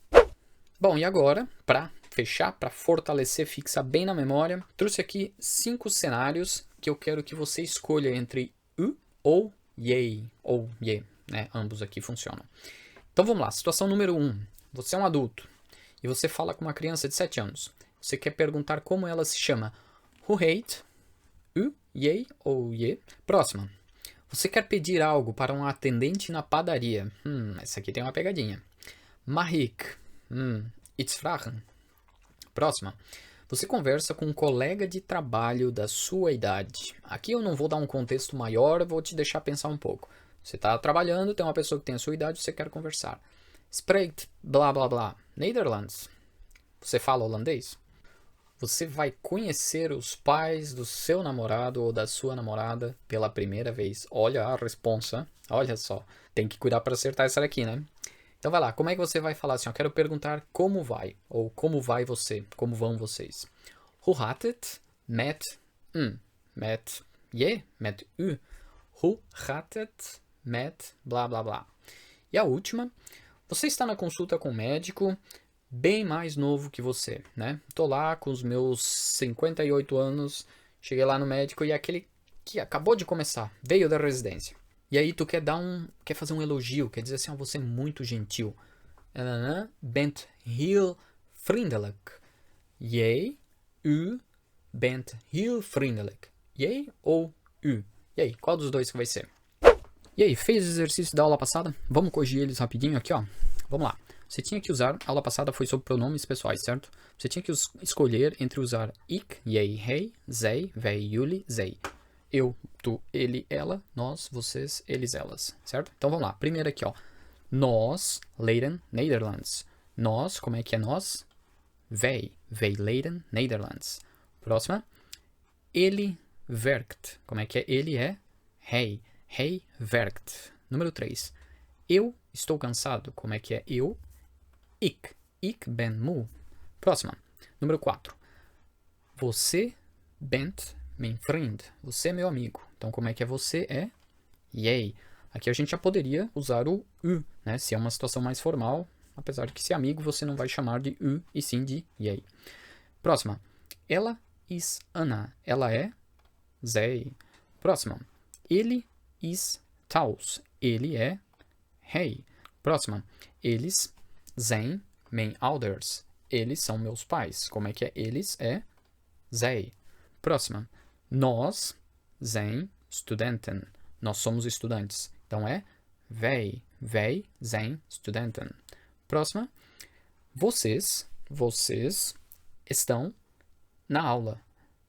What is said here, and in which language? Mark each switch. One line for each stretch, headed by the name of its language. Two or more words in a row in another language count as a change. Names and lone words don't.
Portuguese: Bom, e agora, para fechar, para fortalecer, fixar bem na memória, trouxe aqui 5 cenários que eu quero que você escolha entre U ou YEI, ou YE, né? Ambos aqui funcionam. Então vamos lá, situação número 1. Você é um adulto e você fala com uma criança de 7 anos. Você quer perguntar como ela se chama.
Dutch: Hoe heet? U,
Portuguese: YEI ou YE? Próxima. Você quer pedir algo para um atendente na padaria. Essa aqui tem uma pegadinha.
Dutch: Mag ik iets vragen?
Portuguese: Próxima. Você conversa com um colega de trabalho da sua idade. Aqui eu não vou dar um contexto maior, vou te deixar pensar um pouco. Você está trabalhando, tem uma pessoa que tem a sua idade, você quer conversar. Spreekt blá blá blá. Nederlands. Você fala holandês? Você vai conhecer os pais do seu namorado ou da sua namorada pela primeira vez. Olha a responsa. Olha só. Tem que cuidar para acertar essa daqui, né? Então vai lá. Como é que você vai falar assim? Eu quero perguntar como vai. Ou como vai você. Como vão vocês.
Dutch: Hoe gaat het met... met je, met u. Hoe gaat het met blá blá blá.
Portuguese: E a última. Você está na consulta com o médico... bem mais novo que você, né? Tô lá com os meus 58 anos, cheguei lá no médico e aquele que acabou de começar, veio da residência. E aí tu quer fazer um elogio, quer dizer assim, você é muito gentil.
Dutch: Bent heel vriendelijk. Jij, u, bent heel vriendelijk. Jij ou u?
Portuguese: E aí, qual dos dois que vai ser? E aí, fez o exercício da aula passada? Vamos corrigir eles rapidinho aqui, ó. Vamos lá. Você tinha que usar, a aula passada foi sobre pronomes pessoais, certo? Você tinha que escolher entre usar
Dutch: ik, jij, hij, zij, wij, jullie, zij.
Portuguese: Eu, tu, ele, ela, nós, vocês, eles, elas, certo? Então vamos lá. Primeiro aqui, ó. Nós
Dutch: leren Nederlands.
Portuguese: Nós, como é que é nós?
Dutch: Wij, wij leren Nederlands.
Portuguese: Próxima. Ele werkt. Como é que é ele?
Dutch: É hij. Hij werkt.
Portuguese: Número 3. Eu estou cansado. Como é que é eu?
Dutch: Ik ben moe.
Portuguese: Próxima. Número 4. Você
Dutch: bent mijn vriend.
Portuguese: Você é meu amigo. Então, como é que é você? É jij. Aqui a gente já poderia usar o u, né? Se é uma situação mais formal. Apesar de que se é amigo, você não vai chamar de u e sim de jij. Próxima. Ela is Anna. Ela é zij. Próxima. Ele is Taus. Ele é hij. Próxima. Eles
Dutch: zijn mijn ouders.
Portuguese: Eles são meus pais. Como é que é eles? É zij. Próxima.
Dutch: Nós zijn studenten.
Portuguese: Nós somos estudantes. Então é wij.
Dutch: Wij zijn studenten.
Portuguese: Próxima. Vocês estão na aula.